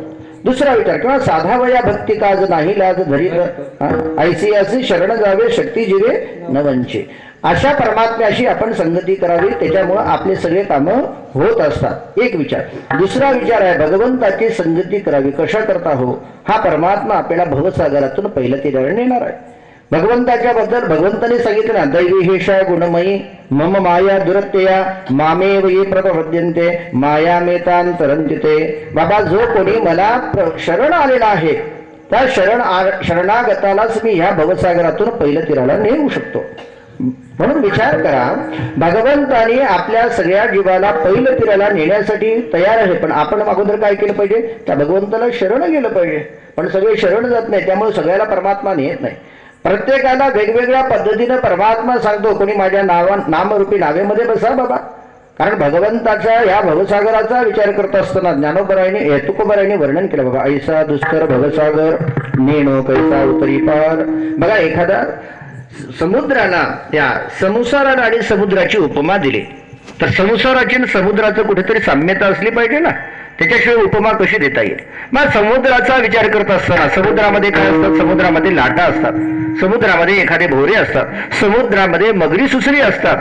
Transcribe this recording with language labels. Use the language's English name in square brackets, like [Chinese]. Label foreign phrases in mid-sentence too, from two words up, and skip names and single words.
[Marathi] दुसरा विचार किंवा साधा वया भक्ती काज नाही लाज धरीत ऐसी असे शरण जावे शक्ती जीवे न वंचे. अशा परमात्म्याशी आपण संगती करावी, त्याच्यामुळे आपले सगळे काम होत असतात. एक विचार. दुसरा विचार आहे भगवंताची संगती करावी. कशा करता हो? हा परमात्मा आपल्याला भवसागरातून पहिलं तिला नेणार आहे. भगवंताच्या बद्दल भगवंताने सांगितलं ना, [Sanskrit] दैवी हेषा गुणमयी मम माया दुरत्यया मामेव ये प्रपद्यन्ते माया मेतांतरंतिते. [Marathi] बाबा, जो कोणी मला शरण आलेला आहे त्या शरणागतालाच मी ह्या भवसागरातून पहिलं तीराला नेऊ शकतो. म्हणून विचार करा, भगवंताने आपल्या सगळ्या जीवाला पहिलं तीराला नेण्यासाठी तयार आहे. पण आपण अगोदर काय केलं पाहिजे? त्या भगवंताला शरण गेलं पाहिजे. पण सगळे शरण जात नाही, त्यामुळे सगळ्याला परमात्मा नेत नाही. प्रत्येकाला वेगवेगळ्या पद्धतीने परमात्मा सांगतो, कोणी माझ्या नामरूपी नावेमध्ये बसा बाबा. कारण भगवंताच्या या भवसागराचा विचार करत असताना ज्ञानोबरायाने तुकोबरायाने वर्णन केलं बघा. ऐसा दुष्कर भवसागर नेणो कैसा उतरी पार. बघा, एखादा समुद्राला त्या संसाराला आणि समुद्राची उपमा दिली. तर संसाराची आणि समुद्राचं कुठेतरी साम्यता असली पाहिजे ना, त्याच्याशिवाय उपमा कशी देता येईल. मग समुद्राचा विचार करत असताना समुद्रामध्ये काय असतात? समुद्रामध्ये लाटा असतात, समुद्रामध्ये एखादे भोवरे असतात, समुद्रामध्ये मगरी सुसरी असतात.